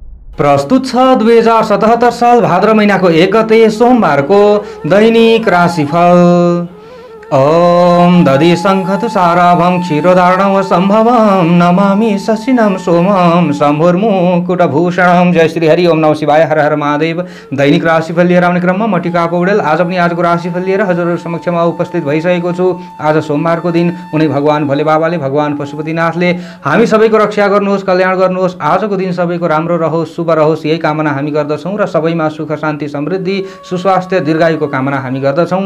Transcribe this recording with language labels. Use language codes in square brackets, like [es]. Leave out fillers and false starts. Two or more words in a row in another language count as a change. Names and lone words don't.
[ne] प्रस्तुत छ 2077 साल भाद्र महिनाको 1 गते सोमबारको दैनिक राशिफल। [sa] ओम दधि शङ्खतुषाराभं क्षीरोदार्णव सम्भवं नमामि शशिनं सोमं शम्भुर्मुकुटभूषणं। जय श्री हरि ओम नमः शिवाय, हर हर महादेव। [ne] दैनिक राशिफल लिएर आउने क्रममा म टिका पौडेल आज पनि आजको राशिफल लिएर हजुरहरु समक्षमा उपस्थित भइसकेको छु। आज सोमबारको दिन उनी भगवान भोले बाबाले, भगवान पशुपतिनाथले हामी सबैको रक्षा गर्नुहोस्, कल्याण गर्नुहोस्। आजको दिन सबैको राम्रो रहोस्, शुभ रहोस्, यही कामना हामी गर्दछौँ र सबैमा सुख शान्ति समृद्धि सुस्वास्थ्य दीर्घायुको कामना हामी गर्दछौँ।